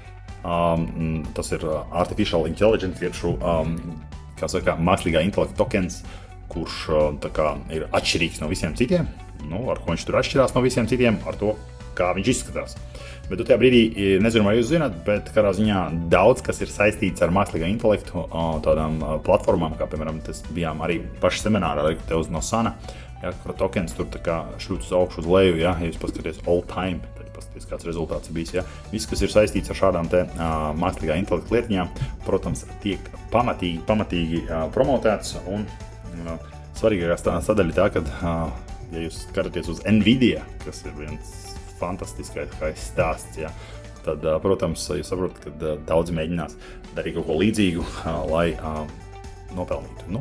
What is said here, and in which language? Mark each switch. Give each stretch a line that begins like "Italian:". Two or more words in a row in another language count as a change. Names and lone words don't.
Latvian: Tas ir
English: Artificial Intelligence,
Latvian: ir šo, kā saka, mākslīgā intelekta tokens, kurš tā kā ir atšķirīgs no visiem citiem, ar ko viņš tur atšķirās no visiem citiem, ar to, kā viņš izskatās. Bet tajā brīdī, nezinu, vai jūs zināt, bet kādā ziņā daudz, kas ir saistīts ar mākslīgā intelektu, tādām platformām, kā, piemēram, tas bijām arī paši seminārā, tev no Sana, ja, kur tokens tur tā kā šļūt uz augšu uz leju, ja jūs paskaties
English: all time,
Latvian: tad paskaties, kāds rezultāts bijis, ja. Viss, kas ir saistīts ar šādām te mākslīgā intelekta lietiņām, protams, tiek pamatīgi promotēts, un svarīgākā sadaļa tā, kad, ja jūs skatāties uz Nvidia, kas ir viens fantastiskais stāsts, ja, tad, protams, jūs saprotat, ka daudzi mēģinās darīt kaut ko līdzīgu, lai nopelnītu.